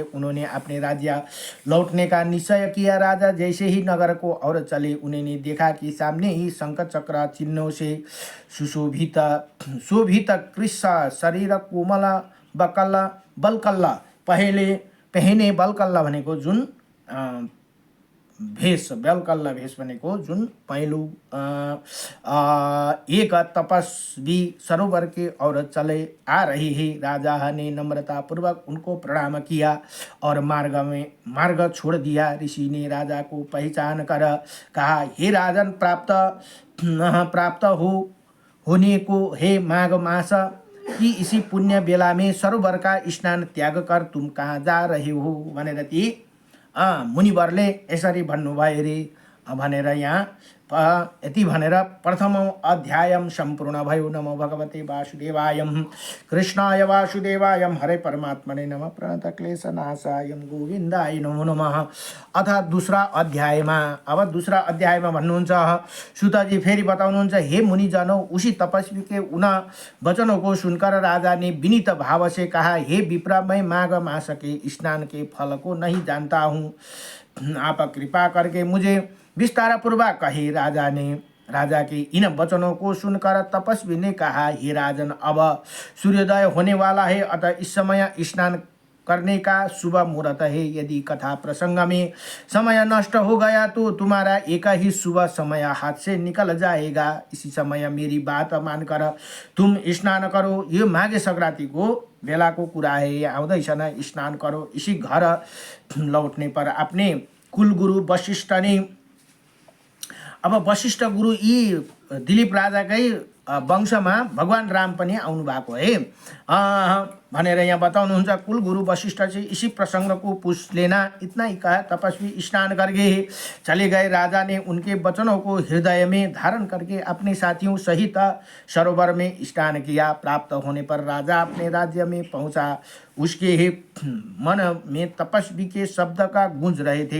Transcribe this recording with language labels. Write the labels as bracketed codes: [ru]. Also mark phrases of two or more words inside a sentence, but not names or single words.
[hi] उन्होंने अपने राज्य लौटने का निश्चय किया। राजा जैसे ही नगर को और चले, उन्होंने देखा कि सामने ही शंख चक्र चिन्हों से शोभित कृष्ण शरीर कोमल बलकल्ला पहने [ne] बलकल्ला भनेको जुन भेष, बेलकल्ला भेष भनेको जुन पहलू [hi] एक तपस्वी सरोवर के और चले आ रही है। राजा ने नम्रता पूर्वक उनको प्रणाम किया और मार्ग छोड़ दिया। ऋषि ने राजा को पहचान कर कहा, हे राजन, प्राप्त होने को हे माघ मास कि इसी पुण्य बेला में सरोवर का स्नान त्याग कर तुम कहाँ जा रहे हो [ne] भनेर ती मुनिवरले यसरी भन्नुभयो रे भनेर यहाँ यति भनेर प्रथम अध्यायम सम्पूर्ण भयो। [sa] नमो भगवते वासुदेवायम कृष्णाय वासुदेवायम हरे परमात्मने नमः प्रणतक्लेशनाशायम गोविन्दाय नमो नमः। [ne] अथ दूसरा अध्यायमा भन्नुहुन्छ, सुतजी फेरि बताउनुहुन्छ, [hi] हे मुनिजनों, उसी तपस्वी के उन वचनों को सुनकर राजा ने विनीत भाव से कहा, हे विप्र, मैं माघ मास के स्नान के फल को नहीं जानता हूँ, आप कृपा करके मुझे विस्तार पूर्वक कहे। राजा के इन वचनों को सुनकर तपस्वी ने कहा, हे राजन, अब सूर्योदय होने वाला है, अतः इस समय स्नान करने का शुभ मुहूर्त है। यदि कथा प्रसंग में समय नष्ट हो गया तो तुम्हारा एक ही शुभ समय हाथ से निकल जाएगा। इसी समय मेरी बात मानकर तुम स्नान करो। [ne] यो माघे संक्रांति को बेला को कुरा है, आउँदैछ न, [hi] स्नान करो। इसी घर लौटने पर अपने कुलगुरु वशिष्ठ ने, [ne] अब वशिष्ठ गुरु यी दिलीप राजाकै वंशमा भगवान राम पनि आउनु भएको है भनेर यहाँ बताउनुहुन्छ। [hi] कुल गुरु वशिष्ठ जी इसी प्रसंग को पूछ लेना, इतना ही कहा। तपस्वी स्नान करके चले गए। राजा ने उनके वचनों को हृदय में धारण करके अपने साथियों सहित सरोवर में स्नान किया। प्राप्त होने पर राजा अपने राज्य में पहुंचा। उसके ही मन में तपस्वी के शब्द का गूंज रहे थे।